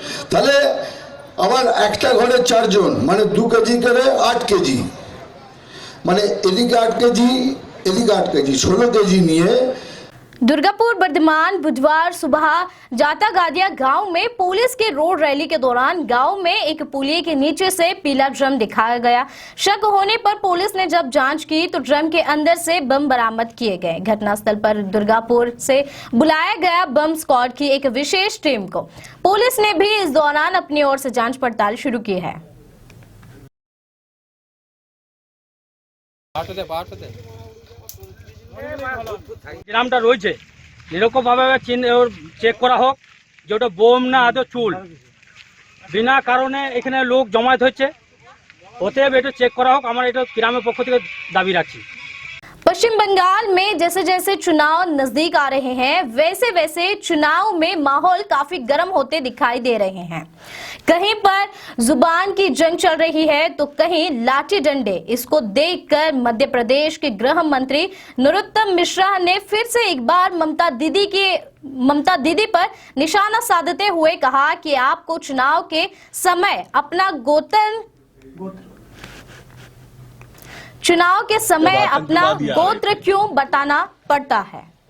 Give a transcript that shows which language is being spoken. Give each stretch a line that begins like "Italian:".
Bangla: তাহলে আমার একটা ঘরে 4 জন মানে 2 কেজি করে 8 কেজি মানে এদিকে 8 কেজি এদিকে 8 কেজি 16 কেজি নিয়ে
Hindi: दुर्गापुर वर्धमान बुधवार सुबह जाता गादिया गांव में पुलिस के रोड रैली के दौरान गांव में एक पुलिये के नीचे से पीला ड्रम दिखाया गया। शक होने पर पुलिस ने जब जांच की तो ड्रम के अंदर से बम बरामद किए गए। घटनास्थल पर दुर्गापुर से बुलाया गया बम स्क्वाड की एक विशेष टीम को पुलिस ने भी इस दौरान अपनी ओर से जांच पड़ताल शुरू की है।
Bangla: গ্রামটা রয়েছে এরকম ভাবে চেক করা হোক যে ওটা বোম না আদৌ চুল, বিনা কারণে এখানে লোক জমায়েত হচ্ছে, অতএব এটা চেক করা হোক। আমরা এটা গ্রামের পক্ষ থেকে দাবি রাখছি।
Hindi: पश्चिम बंगाल में जैसे जैसे चुनाव नजदीक आ रहे हैं वैसे वैसे चुनाव में माहौल काफी गर्म होते दिखाई दे रहे हैं। कहीं पर जुबान की जंग चल रही है तो कहीं लाठी डंडे। इसको देखकर मध्य प्रदेश के गृह मंत्री नरोत्तम मिश्रा ने फिर से एक बार ममता दीदी पर निशाना साधते हुए कहा कि आपको चुनाव के समय अपना गोत्र क्यों बताना पड़ता है?